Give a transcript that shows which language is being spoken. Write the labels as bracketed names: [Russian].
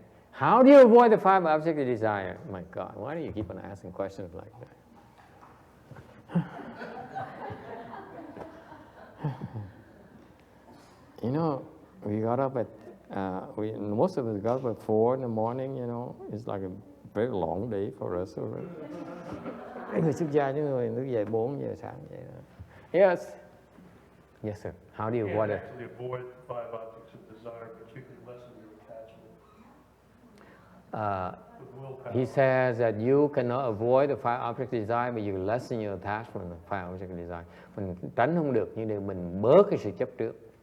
[English] How do you avoid the five objects of desire? My God, why do you keep on asking questions like that? You know, we got up at, most of us got up at 4 in the morning, you know. It's like a very long day for us. [Vietnamese] Mấy người xuất gia, những người thức dậy 4 giờ sáng vậy đó. [English] Yes. Yes, sir. How do you avoid it? Actually avoid five objects of desire, but you can lessen your attachment with willpower. He says that you cannot avoid the five objects of desire, but you lessen your attachment to five objects of desire. [Vietnamese] Mình tránh không được, nhưng để mình bớt cái sự chấp trước.